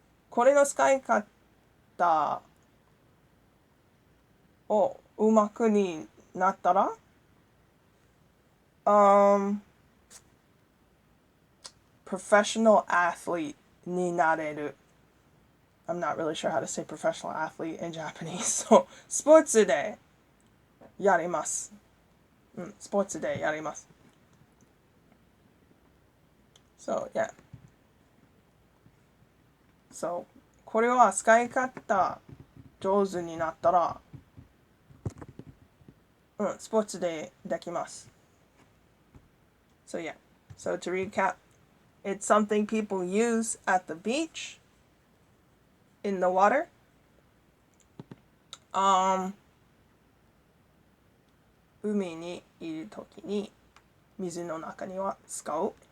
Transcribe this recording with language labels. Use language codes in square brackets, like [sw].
[ja] これの使い方をうまくになったら [en] professional athlete [ja] になれる。 [en] I'm not really sure how to say professional athlete in Japanese. [ja] So, スポーツでやります。スポーツでやります。 [en] So, yeah. [ja] So, これは使い方上手になったら、スポーツでできます。 [en] So, yeah. So, to recap, it's something people use at the beach, in the water. [ja] 海にいるときに水の中には使う。